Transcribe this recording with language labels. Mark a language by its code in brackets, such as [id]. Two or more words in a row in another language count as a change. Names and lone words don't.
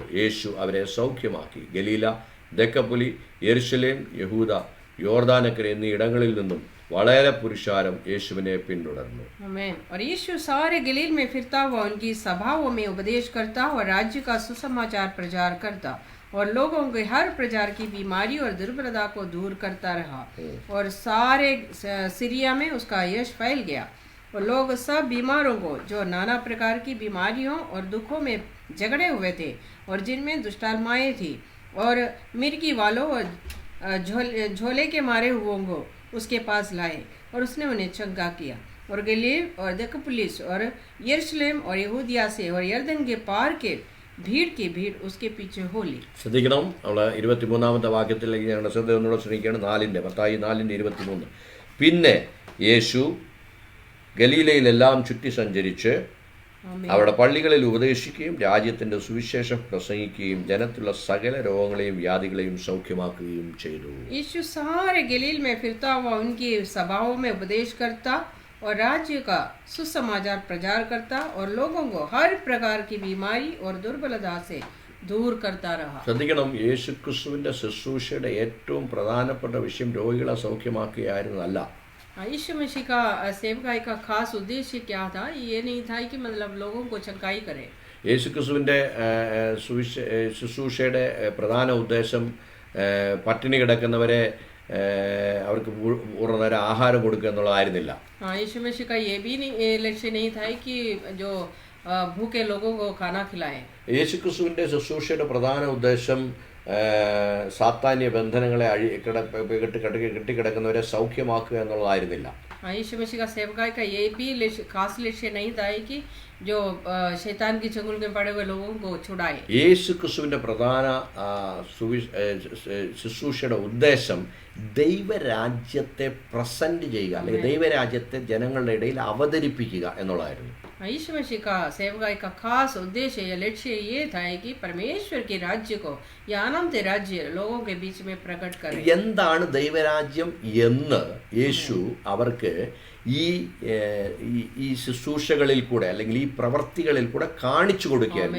[ml] യേശു അവരെ സൗഖ്യമാക്കി. ഗലീല, ദെക്കപ്പുലി, യെരുശലേം, യഹൂദ, യോർദാനക്കര എന്നീ ഇടങ്ങളിൽ നിന്നും വളരെ പുരുഷാരം യേശുവിനെ പിന്തുടർന്നു. [hi] आमीन. और यीशु सारे गलील में फिरता हुआ उनकी सभाओं में उपदेश करता और राज्य का सुसमाचार प्रचार करता और लोगों के हर प्रकार की बीमारी और दुर्बलता को दूर करता रहा. और सारे सीरिया में उसका यश फैल गया. और लोग सब बीमारों को जो नाना प्रकार की बीमारियों और दुखों में झगड़े हुए थे और जिनमें दुष्टात्माएं थी और मिर्गी वालों और झोले के मारे हुओं को उसके पास लाए और उसने उन्हें चंगा किया. और गलील और देकापुलिस और यरूशलेम और यहूदिया से और यरदन के पार के भीड़ की भीड़ उसके पीछे हो ली. [ml] ശ്രദ്ധിക്കണം. നമ്മൾ 23-ാമത്തെ വാക്യത്തിലേക്ക് ഞങ്ങളുടെ ശ്രദ്ധ ഒന്നുകൂടെ ശ്രമിക്കുകയാണ്. മത്തായി 4:23. പിന്നെ യേശു ഗലീലയിലെല്ലാം ചുറ്റി സഞ്ചരിച്ച് അവരുടെ പള്ളികളിൽ ഉപദേശിക്കുകയും രാജ്യത്തിൻ്റെ സുവിശേഷം പ്രസംഗിക്കുകയും ജനത്തിലുള്ള സകല രോഗങ്ങളെയും വ്യാധികളെയും സൗഖ്യമാക്കുകയും ചെയ്തു. [hi] यीशु सारे गलील में फिरता हुआ उनकी सभाओं में उपदेश करता और राज्य का सुसमाचार प्रचार करता और लोगों को हर प्रकार की बीमारी और दुर्बलता से दूर करता रहा. [ml] ശ്രദ്ധിക്കണം. യേശുക്രിസ്തുവിൻ്റെ ശുശ്രൂഷയുടെ ഏറ്റവും പ്രധാനപ്പെട്ട വിഷയം രോഗികളെ സൗഖ്യമാക്കുകയായിരുന്നല്ല. [hi] यीशु मसीह का सेवकाई का खास उद्देश्य क्या था? ये नहीं था कि मतलब लोगों को चंगाई करे. [ml] യേശുക്രിസ്തുവിൻ്റെ ശുശ്രൂഷയുടെ പ്രധാന ഉദ്ദേശം പട്ടിണി കിടക്കുന്നവരെ അവർക്ക് പൂർണ്ണ നേരം ആഹാരം കൊടുക്കുക എന്നുള്ളതായിരുന്നില്ല. [hi] हाँ, यीशु मसीह का ये भी लक्ष्य नहीं था कि जो भूखे लोगों को खाना खिलाएं. [ml] യേശുക്രിസ്തുവിൻ്റെ ശുശ്രൂഷയുടെ പ്രധാന ഉദ്ദേശം സാത്താന്യ ബന്ധനങ്ങളെ കെട്ടിക്കിടക്കുന്നവരെ സൗഖ്യമാക്കുക എന്നുള്ളതായിരുന്നില്ല. [hi] यीशु मसीह का सेवकाई का ये भी खास लक्ष्य नहीं था कि जो शैतान की चंगुल में पड़े हुए लोगों को छुड़ाए. [ml] യേശു ക്രിസ്തുവിൻ്റെ പ്രധാന ശുശ്രൂഷയുടെ ഉദ്ദേശം ദൈവരാജ്യത്തെ പ്രസന്റ് ചെയ്യുക, അല്ലെങ്കിൽ ദൈവരാജ്യത്തെ ജനങ്ങളുടെ ഇടയിൽ അവതരിപ്പിക്കുക എന്നുള്ളതായിരുന്നു. [hi] यीशु मसीह का सेवकाई का खास उद्देश्य या लक्ष्य ये था कि परमेश्वर के राज्य को या अनंत राज्य लोगों के बीच में प्रकट करें. [ml] എന്താണ് ദൈവരാജ്യം എന്ന് യേശു അവർക്ക് ഈ ശുശ്രൂഷകളിൽ കൂടെ അല്ലെങ്കിൽ ഈ പ്രവർത്തികളിൽ കൂടെ കാണിച്ചു കൊടുക്കുകയായിരുന്നു.